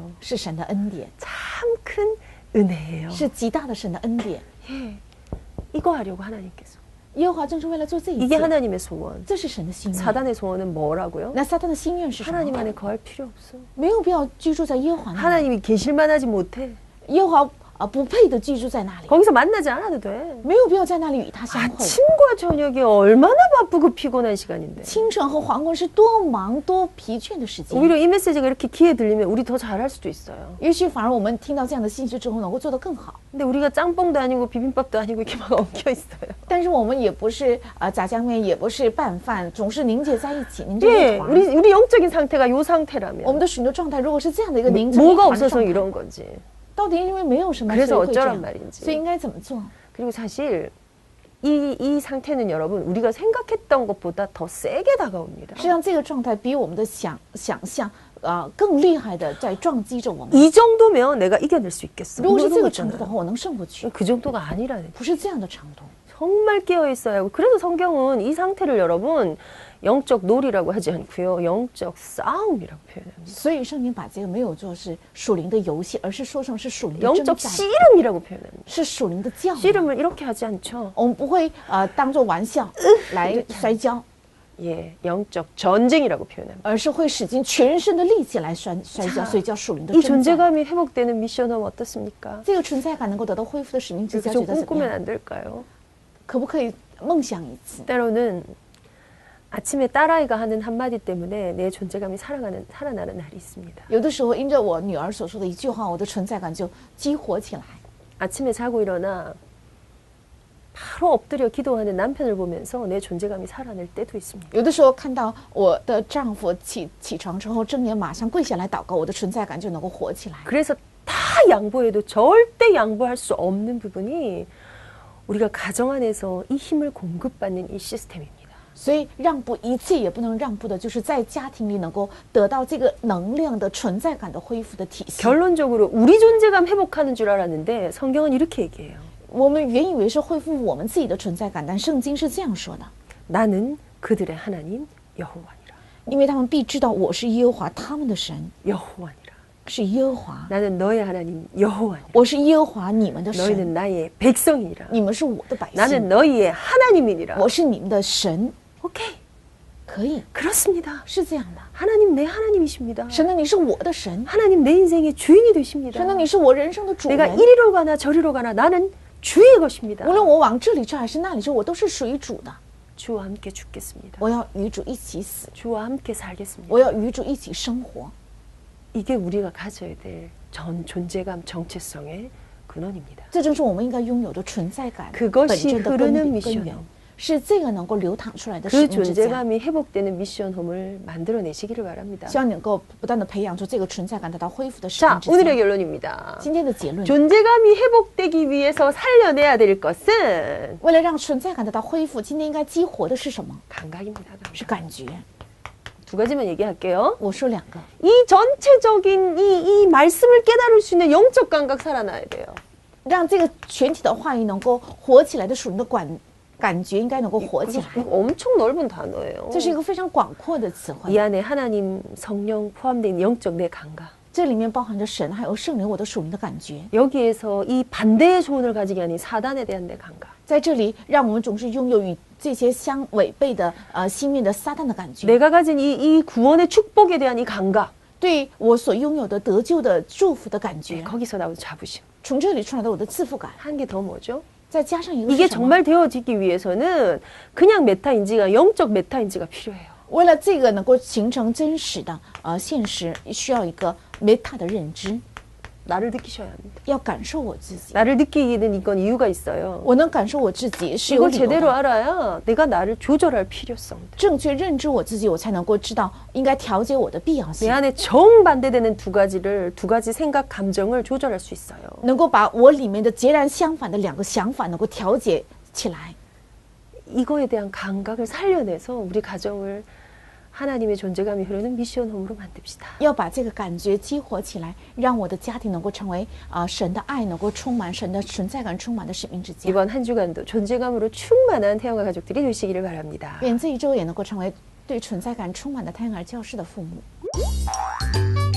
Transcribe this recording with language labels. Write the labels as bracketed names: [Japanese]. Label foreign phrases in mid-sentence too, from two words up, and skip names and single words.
[Chinese] 是神的恩典， [Korean] 참 큰 은혜예요. [Chinese] 是极大的神的恩典。 [Korean] 예. 이거 하려고 하나님께서. [Chinese] 耶和华正是为了做这一 [Korean] 이게 [Chinese] 切， [Korean] 하나님의 소원. [Chinese] 这是神的心愿。 [Korean] 사단의 소원은 뭐라고요? [Chinese] 那撒旦的心愿是什 [Korean] 하나님 [Chinese] 么？ [Korean] 안에 거할 필요 없어. [Chinese] 没有必要居住在耶和华那里， [Korean] 하나님이 계실만 하지 못해. [Chinese] 耶和华不配的居住在那里， [Korean] 거기서 만나지 않아도 돼. [Chinese] 没有必要在那里与他相会。 [Korean] 아침과 저녁이 얼마나 바쁘고 피곤한 시간인데. [Chinese] 清晨和黄昏是多忙多疲倦的时间， [Korean] 오히려 이 메시지가 이렇게 귀에 들리면 우리 더 잘할 수도 있어요. [Chinese] 也许反而我们听到这样的信息之后，能够做得更好。 [Korean] 근데 우리가 짬뽕도 아니고 비빔밥도 아니고 이렇게 막 엉켜 있어요. [Chinese] 但是我们也不是炸酱面，也不是拌饭，总是凝结在一起，凝结 [Korean] 예, [Chinese] 一团。 [Korean] 우리 영적인 상태가 요 [Chinese] 我们 [Korean] 상태라면 [Chinese] 的属灵的状态如果是这样的一个凝成一 [Korean] 뭐가 [Chinese] 团的 [Korean] 없어서 [Chinese] 状态， [Korean] 이런 건지. [Chinese] 到底因为没有什么， [Korean] 그래서 [Chinese] 所以会这 [Korean] 어쩌란 [Chinese] 样， [Korean] 말인지. [Chinese] 所以应该怎么做？ [Korean] 그리고 사실 이 상태는 여러분 우리가 생각했던 것보다 더 세게 다가옵니다. [Chinese] 实际上，这个状态比我们的想象更厉害的在撞击着我们。 [Korean] 이 정도면 내가 이겨낼 수 있겠어. [Chinese] 如果是 [Korean] 이런 [Chinese] 这个 [Korean] 거 [Chinese] 程度的 [Korean] 있잖아요. [Chinese] 话，我能胜过去， [Korean] 그 정도가 아니라는. [Chinese] 不是这样的程度。 [Korean] 정말 깨어 있어야 하고 그래서 성경은 이 상태를 여러분 영적 놀이라고 하지 않고요. 영적 싸움이라고 표현합니다. [Chinese] 所以圣经把这个没有做是属灵的游戏，而是说成是属灵的征 [Korean] 영적 [Chinese] 战， [Korean] 씨름이라고 표현합니다. [Chinese] 是属灵的教育。 [Korean] 씨름을 이렇게 하지 않죠. [Chinese] 我们不会当做玩笑来摔跤， [Korean] 예, 영적 전쟁이라고 표현합니다. [Chinese] 而是会使尽全身的力气来摔跤，所以叫属灵的 [Korean] 이 [Chinese] 征战。 [Korean] 존재감이 회복되는 미션은 어떻습니까? [Chinese] 这个存在感能够得到恢复的使命之 [Korean] 이렇게 [Chinese] 家， [Korean] 좀 [Chinese] 觉得怎么 [Korean] 꿈꾸면 [Chinese] 样？ [Korean] 안 될까요? [Chinese] 可不可以梦想一次？ [Korean] 때로는 아침에 딸아이가 하는 한마디 때문에 내 존재감이 살아나는 날이 있습니다. [Chinese] 有的时候，因着我女儿所说的一句话，我的存在感就激活起来。 [Korean] 아침에 자고 일어나 바로 엎드려 기도하는 남편을 보면서 내 존재감이 살아날 때도 있습니다. [Chinese] 有的时候看到我的丈夫起床之后睁眼马上跪下来祷告，我的存在感就能够活起来。 [Korean] 그래서 다 양보해도 절대 양보할 수 없는 부분이 우리가 가정 안에서 이 힘을 공급받는 이 시스템입니다. [Chinese] 所以让步一切也不能让步的，就是在家庭里能够得到这个能量的存在感的恢复的体系。 [Korean] 결론적으로 우리 존재감 회복하는 줄 알았는데 성경은 이렇게 얘기해요. [Chinese] 我们原以为是恢复我们自己的存在感，但圣经是这样说的： [Korean] 나는 그들의 하나님 여호와니라. [Chinese] 因为他们必知道我是耶和华他们的神， [Korean] 여호와니라. [Chinese] 是耶和华， [Korean] 나는 너의 하나님 여호와니라. [Chinese] 我是耶和华你们的神， [Korean] 너희는 나의 백성이니라. [Chinese] 你们是我的百 [Korean] 나는 [Chinese] 姓， [Korean] 너희의 하나님이니라. [Chinese] 我是你们的神。 [Korean] 오케이. [Chinese] 可以， [Korean] 그렇습니다. [Chinese] 是这样的。 [Korean] 하나님 내 하나님이십니다. [Chinese] 神呢，你是我的神， [Korean] 하나님 내 인생의 주인이 되십니다. [Chinese] 神呢，你是我人生的主 [Korean] 내가 [Chinese] 人。 [Korean] 이리로 가나 저리로 가나 나는 주의 것입니다. [Chinese] 无论我往这里去还是那里去，我都是属于主的。 [Korean] 주와 함께 죽겠습니다. [Chinese] 我要与主一起死， [Korean] 주와 함께 살겠습니다. [Chinese] 我要与主一起生活。 [Korean] 이게 우리가 가져야 될 전 존재감 정체성의 근원입니다. [Chinese] 这正是我们应该拥有的存在感 [Korean] 그것이 [Chinese] 本真的 [Korean] 흐르는 [Chinese] 根 [Korean] 미션홈. [Chinese] 源，是这个能够流淌出来的 [Korean] 그 [Chinese] 使命之家。 [Korean] 존재감이 회복되는 미션홈을 만들어내시기를 바랍니다. [Chinese] 希望你能够不断的培养出这个存在感，得到恢复的使命 [Korean] 자, [Chinese] 之 [Korean] 오늘의 [Chinese] 家。 [Korean] 결론입니다. [Chinese] 今天的结论， [Korean] 존재감이 회복되기 위해서 살려내야 될 것은 [Chinese] 为了让存在感得到恢复，今天应该激活的是什么？ [Korean] 감각입니다. [Chinese] 是感觉。 [Korean] 두 가지만 얘기할게요. [Chinese] 我说两个， [Korean] 이 전체적인 이 말씀을 깨달을 수 있는 영적 감각 살아나야 돼요. [Chinese] 让这个全体的话语能够活起来的属灵的感觉应该能够活起来。 [Korean] 이거 엄청 넓은 단어예요. [Chinese] 这是一个非常广阔的词 [Korean] 이 [Chinese] 汇， [Korean] 안에 하나님, 성령 포함된 영적 내 감각. [Chinese] 这里面包含着神还有圣灵我的属灵的感觉。 [Korean] 여기에서 이 반대의 소원을 가지기 아닌 사단에 대한 내 감각. [Chinese] 在这里，让我们总是拥有与这些相违背的心面的撒旦的感觉。 [Korean] 내가 가진 이 구원의 축복에 대한 이 감각. [Chinese] 对我所拥有的得救的祝福的感觉， [Korean] 거기서 나오는 자부심. [Chinese] 从这里出来的我的自负感， [Korean] 한 개 더 뭐죠? [Chinese] 再加上一个 [Korean] 이게 [Chinese] 是什么？ [Korean] 정말 되어지기 위해서는 그냥 메타인지가 영적 메타인지가 필요해요. [Chinese] 为了这个能够形成真实的现实，需要一个 meta 的认知， [Korean] 나를 느끼셔야 합니다. [Chinese] 要感受我自己。 [Korean] 나를 느끼기는 이건 이유가 있어요. [Chinese] 我能感受我自己是有 [Korean] 이걸 [Chinese] 理由 [Korean] 제대로 [Chinese] 的。 [Korean] 알아야 내가 나를 조절할 필요성. [Chinese] 正确认知我自己，我才能够知道应该调节我的必要 [Korean] 내 [Chinese] 性， [Korean] 안에 정반대되는 두 가지 생각, 감정을 조절할 수 있어요. [Chinese] 能够把我里面的截然相反的两个想法能够调节起来。 [Korean] 이거에 대한 감각을 살려내서 우리 가정을 하나님의 존재감이 흐르는 미션 홈으로 만듭시다. [Chinese] 要把这个感觉激活起来，让我的家庭能够成为神的爱能够充满，神的存在感充满的使命之家。 [Korean] 이번 한 주간도 존재감으로 충만한 태영아 가족들이 되시기를 바랍니다. [Chinese] 愿这一周也能够成为对存在感充满的太阳儿教室的父母。